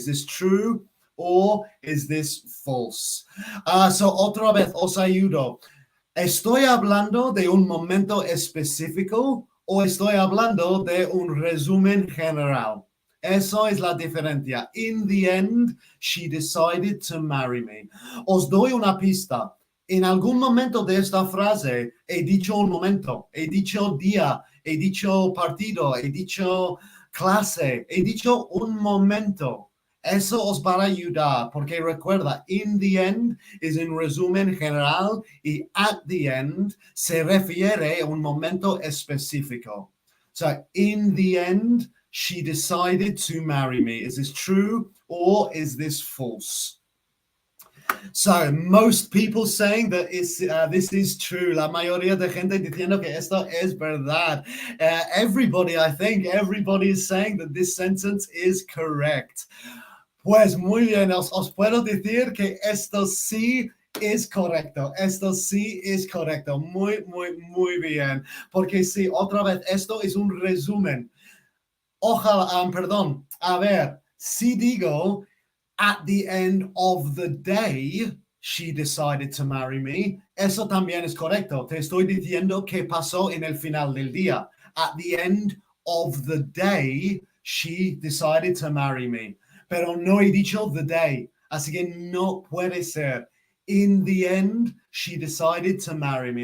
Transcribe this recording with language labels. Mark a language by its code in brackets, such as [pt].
[en] Is this true or is this false? So [es] otra vez os ayudo. ¿Estoy hablando de un momento específico o estoy hablando de un resumen general? Eso es la diferencia. [en] In the end, she decided to marry me. [es] Os doy una pista. En algún momento de esta frase he dicho un momento, he dicho día, he dicho partido, he dicho clase, he dicho un momento. Eso os va a ayudar porque recuerda, [en] in the end [es] es un resumen general y [en] at the end [es] se refiere a un momento específico. [en] So, in the end, she decided to marry me. Is this true or is this false? So, most people saying that this is true. [es] La mayoría de gente diciendo que esto es verdad. [en] Everybody is saying that this sentence is correct. [es] Pues muy bien, os puedo decir que esto sí es correcto. Esto sí es correcto. Muy bien. Porque sí, otra vez, esto es un resumen. Ojalá, perdón. A ver, si digo... [en] At the end of the day, she decided to marry me. [es] Eso también es correcto. Te estoy diciendo qué pasó en el final del día. [en] At the end of the day, she decided to marry me. [es] Pero no he dicho [en] the day. [es] Así que no puede ser. [en] In the end, she decided to marry me.